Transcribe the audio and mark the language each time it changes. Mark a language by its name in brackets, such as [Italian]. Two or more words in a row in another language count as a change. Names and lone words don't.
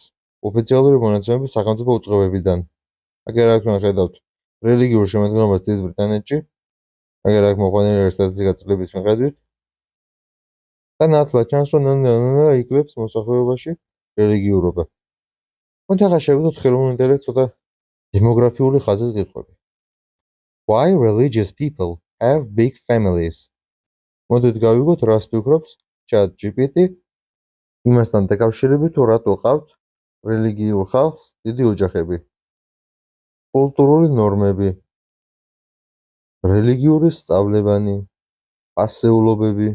[Georgian] ოფიციალური მონაცემები სახელმწიფო უწყებებიდან. აგერ აქ ხედავთ რელიგიურ შემადგენლობას დიდ ბრიტანეთში. აგერ აქ მოყვანილი არის სტატისტიკა წლების მიხედვით. და ნათლად ჩანს, რომ იკლებს მოსახლეობაში რელიგიურობა. მოდით ახლა შევიდოთ ხელოვნურ ინტელექტს ცოტა დემოგრაფიული ხაზის კითხვები. [English] Why religious people have big families? [Georgian] მოდით გავიგოთ, რას ფიქრობს ChatGPT იმასთან დაკავშირებით, თუ რატო ყავთ რელიგიურ ხალხს დიდი ოჯახები. კულტურული ნორმები, რელიგიური სწავლებანი, ასეულობები.